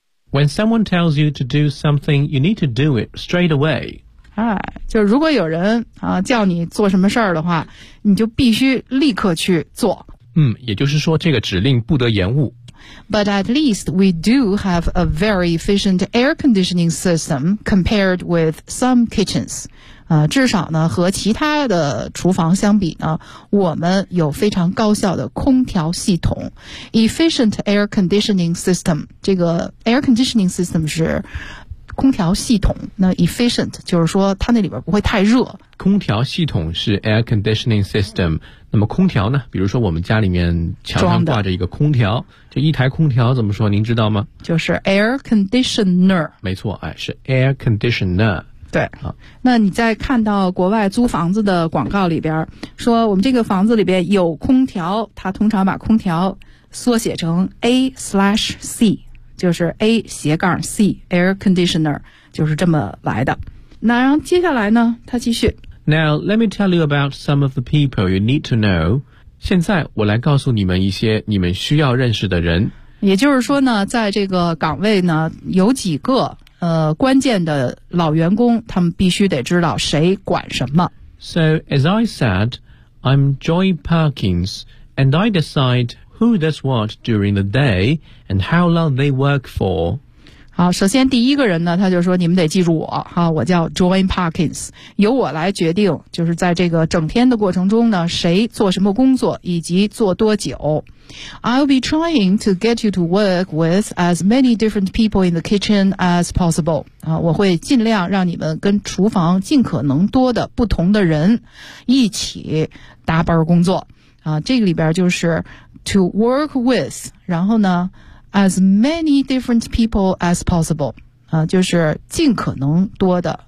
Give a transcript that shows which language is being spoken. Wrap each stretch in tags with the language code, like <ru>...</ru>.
<en>When someone tells you to do something, you need to do it straight away.</en> <zh>就如果有人叫你做什么事儿的话，你就必须立刻去做。也就是说这个指令不得延误。</zh> <en>But at least we do have a very efficient air conditioning system compared with some kitchens.</en> <zh>至少呢和其他的厨房相比呢，我们有非常高效的空调系统。 Efficient air conditioning system， 这个 air conditioning system 是空调系统，那 efficient 就是说它那里边不会太热。空调系统是 air conditioning system， 那么空调呢，比如说我们家里面墙上挂着一个空调，就一台空调怎么说您知道吗？就是 air conditioner。没错，哎，是 air conditioner。对，那你在看到国外租房子的广告里边说我们这个房子里边有空调，它通常把空调缩写成 A/C，就是 A 斜杠 C air conditioner， 就是这么来的。那然后接下来呢他继续。</zh> <en>Now let me tell you about some of the people you need to know.</en> <zh>现在我来告诉你们一些你们需要认识的人。也就是说呢，在这个岗位呢有几个关键的老员工，他们必须得知道谁管什么。</zh> <en>So as I said, I'm Joy Perkins, and I decideWho does what during the day and how long they work for.</en> <zh>好，首先第一个人呢，他就说你们得记住我哈，我叫 Joy Perkins， 由我来决定，就是在这个整天的过程中呢，谁做什么工作以及做多久。</zh> <en>I'll be trying to get you to work with as many different people in the kitchen as possible.</en> <zh>我会尽量让你们跟厨房尽可能多的不同的人一起搭班工作。这个里边就是To work with， 然后呢</zh> <en>as many different people as possible，</en> <zh>就是尽可能多的。</zh>